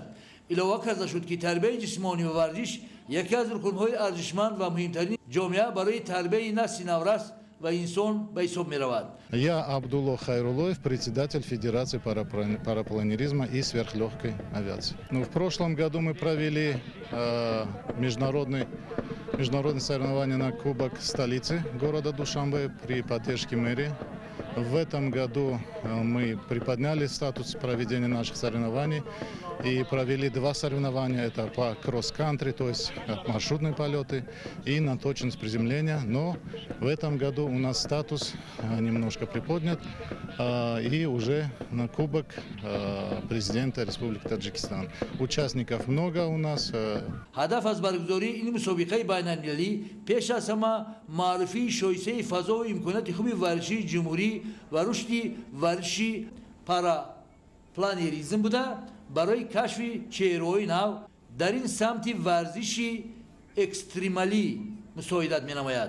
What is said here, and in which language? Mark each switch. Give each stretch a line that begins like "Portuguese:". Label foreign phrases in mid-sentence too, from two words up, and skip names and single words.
Tajik: илова карда шуд ки тарбияи ҷисмонӣ ва варзиш яке аз рукунҳои арзишманд ва муҳимтарини ҷомеа барои тарбияи насли наврас ва инсон ба ҳисоб меравад.
Russian: Я Абдулло Хайрулоев, председатель Федерации парапланеризма и сверхлегкой авиации. В прошлом году мы провели международные соревнования на Кубок столицы города Душанбе при поддержке мэрии. В этом году мы приподняли статус проведения наших соревнований и провели 2 соревнования. Это по кросс-кантри, то есть маршрутные полеты, и на точность приземления. Но в этом году у нас статус немножко приподнят, и уже на Кубок президента Республики Таджикистан. Участников много у нас.
Tajik: ҳадаф аз баргузории ин мусобиқаи байналмилалӣ пеш аз ҳама маърифии шойистаи фазову имконияти хуби варзишии ҷумҳурӣ ва рушди варзиши парапланеризм буда барои кашфи чеҳраҳои нав дар ин самти варзиши экстремалӣ мусоидат менамояд.